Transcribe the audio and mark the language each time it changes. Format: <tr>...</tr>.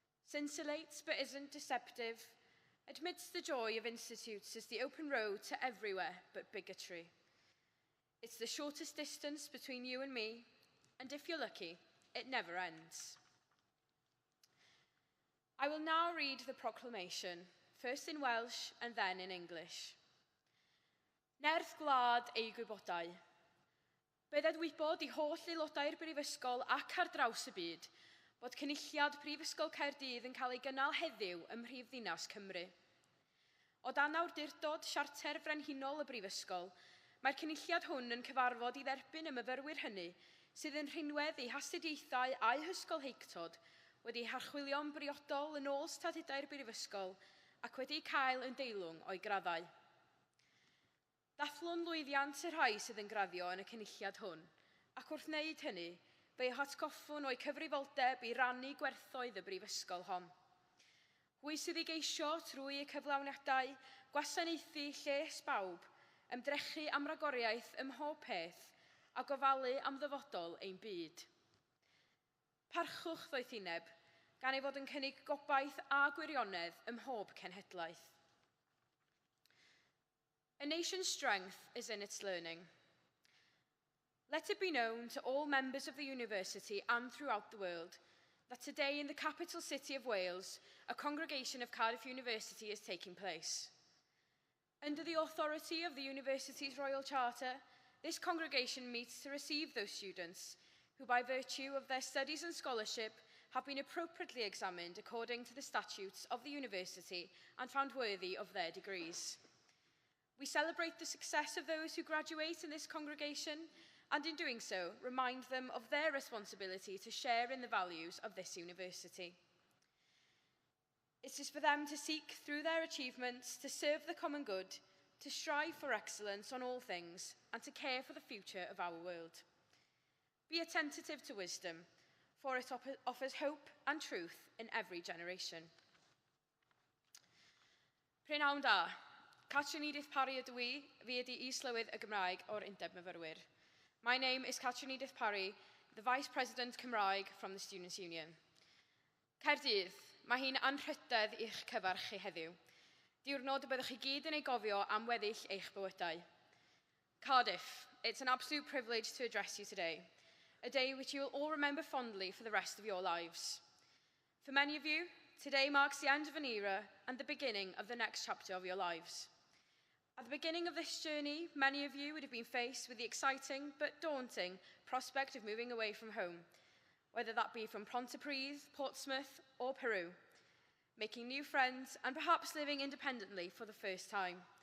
<en>Scintillates but isn't deceptive, admits the joy of institutes as the open road to everywhere but bigotry. It's the shortest distance between you and me, and if you're lucky, it never ends. I will now read the proclamation, first in Welsh and then in English.</en> <cy>Nerth gwlad ei gwybodau. Bydded wybod I holl aelodau'r Brifysgol ac ar draws y byd bod cynulliad Prifysgol Caerdydd yn cael ei gynnal heddiw ym Mhrifddinas Cymru. O dan awdurdod siarter frenhinol y Brifysgol, mae'r cynulliad hwn yn cyfarfod I dderbyn y myfyrwyr hynny sydd yn rhinwedd eu hastudiaethau a'u hysgol heictod wedi harchwilio'n briodol yn ôl statudau'r Brifysgol ac wedi cael yn deilwng o'i graddau. Dathlo'n lwyddiant y rhai sydd yn graddio yn y cynulliad hwn, ac wrth wneud hynny, fe'i hatgoffwn o'i cyfrifoldeb I rannu gwerthoedd y brifysgol hon. Hwy sydd I geisio trwy y cyflawniadau, gwasanaethu lles bawb, ymdrechu am ragoriaeth ym mhob peth, a gofalu am ddyfodol ein byd. Parchwch ddoethineb, gan ei fod yn cynnig gobaith a gwirionedd ym mhob cenhedlaeth.</cy> <en>A nation's strength is in its learning. Let it be known to all members of the university and throughout the world that today in the capital city of Wales, a congregation of Cardiff University is taking place. Under the authority of the university's Royal Charter, this congregation meets to receive those students who, by virtue of their studies and scholarship, have been appropriately examined according to the statutes of the university and found worthy of their degrees. We celebrate the success of those who graduate in this congregation and in doing so remind them of their responsibility to share in the values of this university. It is for them to seek through their achievements to serve the common good, to strive for excellence on all things and to care for the future of our world. Be attentive to wisdom, for it offers hope and truth in every generation.</en> <cy>Prynawn da. Catrin Edith Parry ydw I, fi ydi Is-Lywydd y Gymraeg o'r Undeb Myfyrwyr.</cy> <en>My name is Catrin Edith Parry, the Vice President Cymraeg from the Students' Union.</en> <cy>Caerdydd, mae hi'n anrhydedd i'ch cyfarch chi heddiw. Diwrnod y byddwch chi gyd yn ei gofio am weddill eich bywydau.</cy> <en>Cardiff, it's an absolute privilege to address you today, a day which you will all remember fondly for the rest of your lives. For many of you, today marks the end of an era and the beginning of the next chapter of your lives. At the beginning of this journey, many of you would have been faced with the exciting but daunting prospect of moving away from home, whether that be from Pontypridd, Portsmouth, or Peru, making new friends and perhaps living independently for the first time.</en>